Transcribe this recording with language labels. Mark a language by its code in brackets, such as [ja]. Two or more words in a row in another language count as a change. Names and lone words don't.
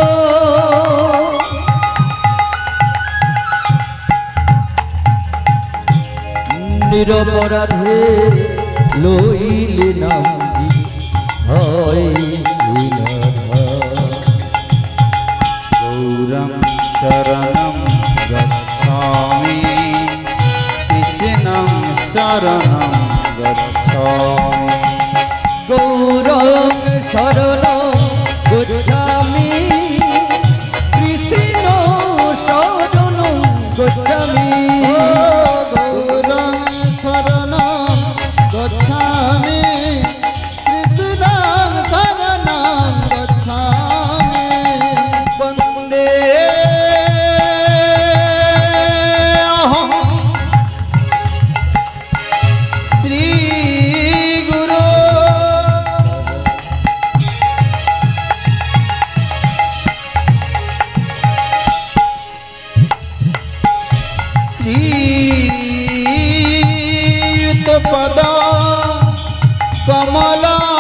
[bn] নিরপরাধে লইলে নাম হয় [sa] গৌরং শরণং গচ্ছামি কৃষ্ণং শরণং গচ্ছামি গৌরং শরণং গচ্ছামি কৃষ্ণ শরণং গচ্ছামি गौरं शरणं गच्छामि कृष्णं शरणं गच्छामि वन्दे अहं श्रीगुरो श्रीयुतपदा कमला